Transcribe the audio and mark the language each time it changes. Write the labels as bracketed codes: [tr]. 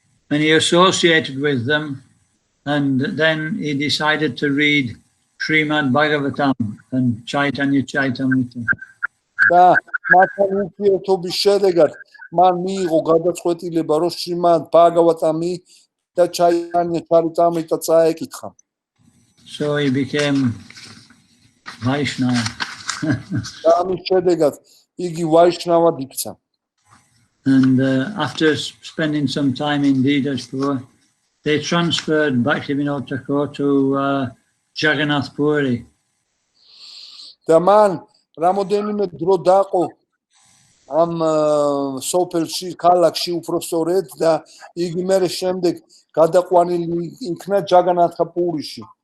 [en] And he associated with them, and then he decided to read Srimad Bhagavatam and Chaitanya Chaitamrita. [ka] და მათთან ურთიერთობის შედეგად მან მიიღო გადაწყვეტილება, რომ შრიმად ბჰაგავატამი და ჩაიტანია ჩარიტამრიტა წაეკითხა. [en] So he became Vaishnava. [ka] და ამის შედეგად იგი ვაიშნავად იქცა. [en] And after spending some time in Dinajpur, they transferred Bhaktivinoda Thakur to Jagannath Puri. [ka] და მან რამოდენიმე დრო დაყო ამ სოფელში, ქალაქში უпростоრედ და იგი მერე შემდეგ გადაყვანილი იქნა ჯაგანათა პურიში.